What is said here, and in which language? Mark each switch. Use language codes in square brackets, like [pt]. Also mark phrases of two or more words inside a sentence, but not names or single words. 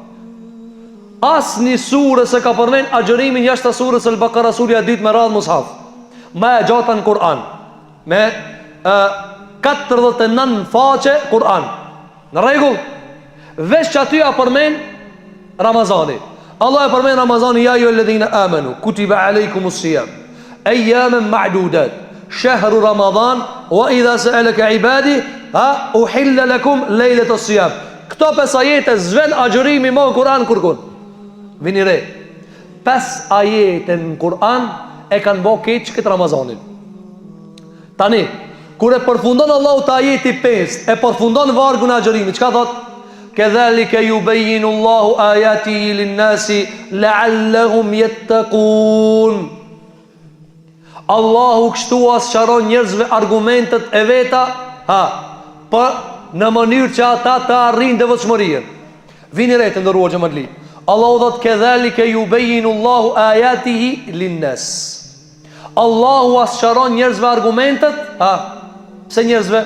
[sq] Asnjë surë se ka përmend agjërimin jashtë surës Al-Baqara, surja e dytë me radhë mushaf. Më e gjata në Kur'an. Me 49 faqe Kur'an. Në rregull. Veç që aty a përmend Ramazani. Allah e përmend Ramazani, [ar] يا أيها الذين آمنوا كتب عليكم الصيام أياما معدودات شهر رمضان وإذا سألك عبادي أحل لكم ليلة الصيام. [sq] Këto 5 ajete zven agjërimi më në Kur'an kurkun. Vini re. 5 ajete në Kur'an e kanë bë keq këtë Ramazanin. Tani, kur e përfundon Allahu te ajeti 5, e përfundon vargun e agjërimit, çka thot? [ar] كذلك يبين الله آياته للناس لعلهم يتقون. [sq] Allahu kështu asqaron njerëzve argumentet e veta, për në mënyrë që ata të arrijnë devotshmërinë. Vini re të ndëruar xhamatli. Allahu thot [ar] كذلك يبين الله آياته للناس. [sq] Allahu asqaron njerëzve argumentet, pse njerëzve?